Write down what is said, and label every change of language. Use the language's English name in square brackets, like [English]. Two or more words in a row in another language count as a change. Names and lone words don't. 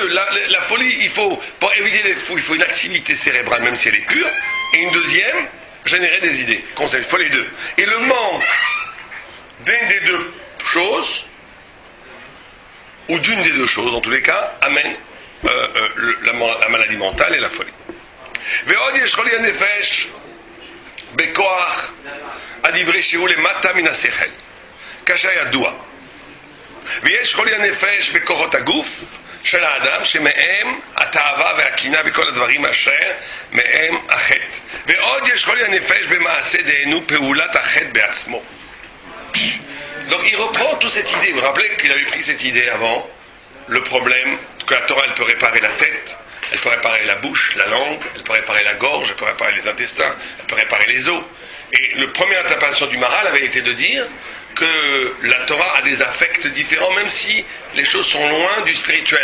[French] La folie, il faut, pour éviter d'être fou, il faut une activité cérébrale, même si elle est pure, et une deuxième, générer des idées. Il faut les deux. Et le manque d'une des deux choses, ou d'une des deux choses, en tous les cas, amène la maladie mentale et la folie. [Hebrew] ועוד יש חולי הנפש בכוח הדברי שהוא למטה מן השכל, כאשר ידוע. ויש חולי הנפש בכוחות הגוף של האדם שמהם התאווה והקינה וכל הדברים אשר מהם החטא. ועוד יש חולי הנפש במעשה דהיינו פעולת החטא בעצמו. [French] Donc il reprend toute cette idée. Vous vous rappelez qu'il avait pris cette idée avant, le problème que la Torah elle peut réparer la tête, elle peut réparer la bouche, la langue, elle peut réparer la gorge, elle peut réparer les intestins, elle peut réparer les os. Et la première interprétation du Maharal avait été de dire que la Torah a des affects différents, même si les choses sont loin du spirituel.